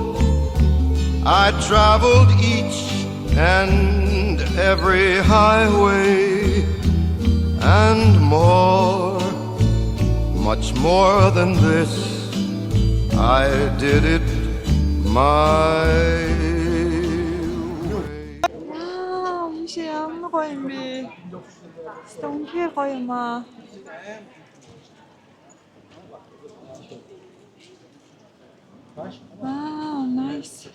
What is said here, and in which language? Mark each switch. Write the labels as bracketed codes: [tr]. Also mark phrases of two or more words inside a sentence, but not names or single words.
[en] I traveled each and every highway and more, much more than this. I did it my way. [mn] Ийшээ ямар гоё юм бэ? Үнэхээр гоё юм аа. [en] Wow, nice.